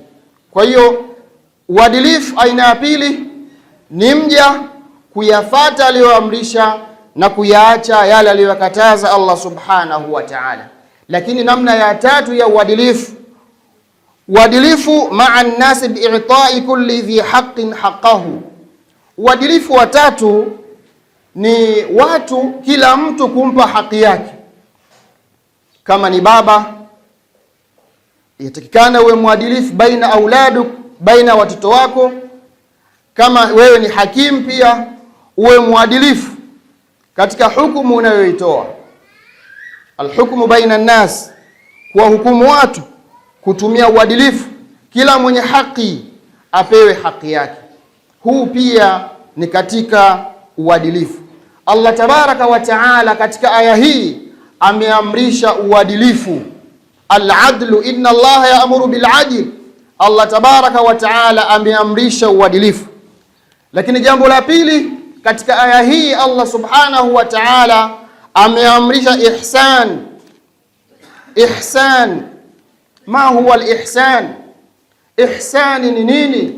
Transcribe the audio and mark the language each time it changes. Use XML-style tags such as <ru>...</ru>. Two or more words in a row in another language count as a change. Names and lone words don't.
<sw>Kwa hiyo uadilifu aina ya pili ni mja kuyafata aliyoamrisha na kuyaacha yale aliyokataza Allah</sw> <ar>سبحانه وتعالى.</ar> <sw>Lakini namna ya tatu ya uadilifu, uadilifu</sw> <ar>مع الناس بإعطاء كل ذي حق حقه.</ar> <sw>Uadilifu wa tatu ni watu, kila mtu kumpa haki yake. Kama ni baba, yatakikana uwe mwadilifu</sw> <ar>بين أولادك,</ar> <sw>baina watoto wako. Kama wewe ni hakim, pia uwe mwadilifu katika hukumu unayoitoa.</sw> <ar>الحكم بين الناس,</ar> <sw>kwa hukumu watu kutumia uadilifu, kila mwenye haki apewe haki yake. Huu pia ni katika uadilifu. Allah</sw> <ar>تبارك وتعالى</ar> <sw>katika aya hii ameamrisha uadilifu,</sw> <ar>العدل، إن الله يأمر بالعدل.</ar> <sw>Allah</sw> <ar>تبارك وتعالى</ar> <sw>ameamrisha uadilifu. Lakini jambo la pili katika aya hii, Allah</sw> <ar>سبحانه وتعالى</ar> <sw>ameamrisha ihsan.</sw> <ar>إحسان ما هو الإحسان,</ar> <sw>ihsani ni nini?</sw>